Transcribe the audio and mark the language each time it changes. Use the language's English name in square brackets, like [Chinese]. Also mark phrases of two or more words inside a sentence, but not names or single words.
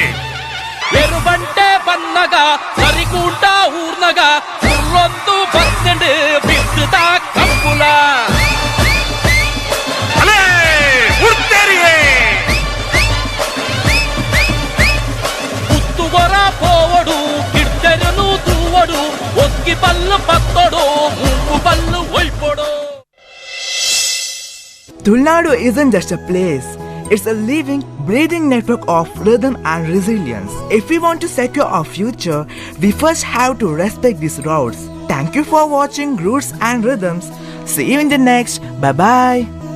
[Tulu] ಎರುಬಂಟೆ ಬನ್ನಗ ಸರಿಕೂಟ ಊರ್ನಗ ಸುರ್ಲೊಂದು ಬತ್ತಂಡು ಬಿಟ್ಟದ ಕಂಪುಲ ಉತ್ತುಗೊರ ಪೋವಡು ಕಿಡ್ತರನು ತೂವಡು ಒಕ್ಕಿ ಪಲ್ಲು ಪತ್ತೊಡು ಮೂಗು ಪಲ್ಲು ಒಯ್ಪೊಡು. [English] Tulnadu isn't just a place. It's a living, breathing network of rhythm and resilience. If we want to secure our future, we first have to respect these roots. Thank you for watching Roots and Rhythms. See you in the next. Bye bye.